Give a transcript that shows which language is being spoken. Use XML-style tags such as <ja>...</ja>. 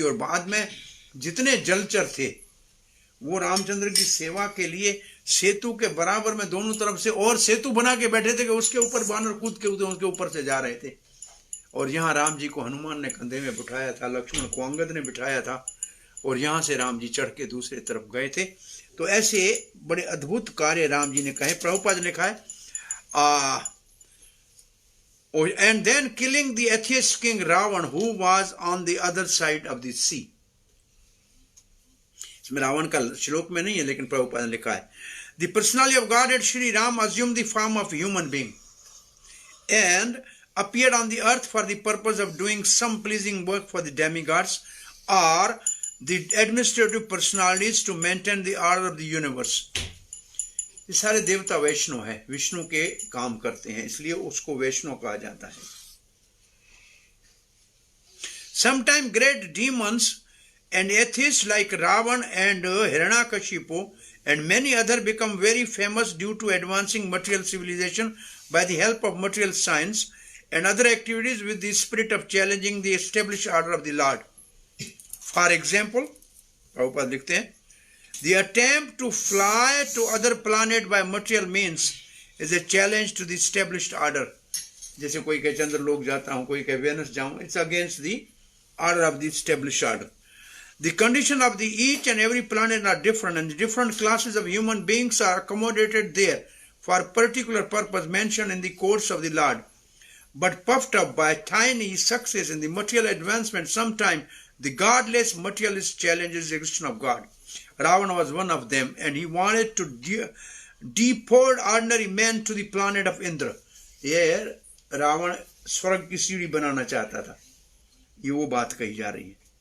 <hi>और बाद में जितने जलचर थे वो रामचंद्र की सेवा के लिए सेतु के बराबर में दोनों तरफ से और सेतु बना के बैठे थे कि उसके ऊपर बानर कूद के उसके ऊपर से जा रहे थे। और यहाँ राम जी को हनुमान ने कंधे में बिठाया था, लक्ष्मण को अंगद ने बिठाया था, और यहाँ से राम जी चढ़ के दूसरे तरफ गए थे। तो ऐसे बड़े अद्भुत कार्य राम जी ने कहे। प्रभुपाद ने लिखा है</hi> <en>and then killing the atheist king Ravan who was on the other side of the sea.</en> <hi>इसमें रावण का श्लोक में नहीं है, लेकिन प्रभुपाद ने लिखा है</hi> <en>the personality of Godhead Shri Ram assumed the form of human being and appeared on the earth for the purpose of doing some pleasing work for the demigods or the administrative personalities to maintain the order of the universe.</en> <hi>ये सारे देवता वैष्णव है, विष्णु के काम करते हैं, इसलिए उसको वैष्णव कहा जाता है।</hi> <en>Sometimes great demons and atheists like Ravan and Hiranyakashipu and many others become very famous due to advancing material civilization by the help of material science and other activities with the spirit of challenging the established order of the Lord. For example, Prabhupada</en> <hi>लिखते हैं,</hi> <en>the attempt to fly to other planet by material means is a challenge to the established order.</en> <hi>जैसे कोई कहे चंद्रलोक जाता हूँ, कोई कहे Venus जाऊँ,</hi> <en>it's against the order of the established order. The condition of the each and every planet are different, and the different classes of human beings are accommodated there for particular purpose mentioned in the course of the Lord. But puffed up by tiny success in the material advancement, sometimes the godless materialist challenges the existence of God. Ravana was one of them, and he wanted to deport ordinary men to the planet of Indra.</en> <hi>ये रावण स्वर्ग की सीढ़ी बनाना चाहता था, ये वो बात कही जा रही है।</hi>